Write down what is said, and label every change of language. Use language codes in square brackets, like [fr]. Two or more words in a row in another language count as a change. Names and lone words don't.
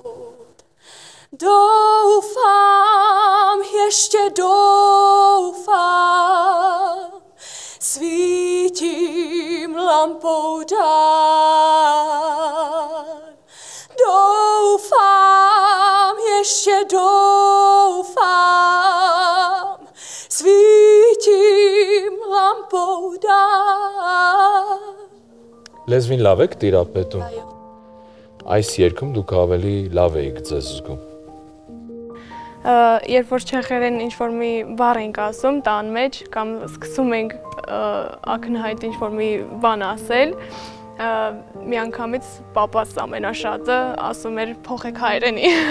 [cs] Doufám, ještě doufám, svítím lampou dál. Doufám, ještě doufám, svítím lampou dál. [hy] Լեզվին լավ եք տիրապետում։ Այս երգում դուք ավելի լավ եք ձեզ զգում։ Երբ որ չեխերեն ինչ-որ մի բառ ենք ասում տան մեջ կամ սկսում ենք ակնհայտ ինչ-որ մի բան ասել, մի անգամից պապաս ամենաշատը ասում էր փոխեք հայրենի։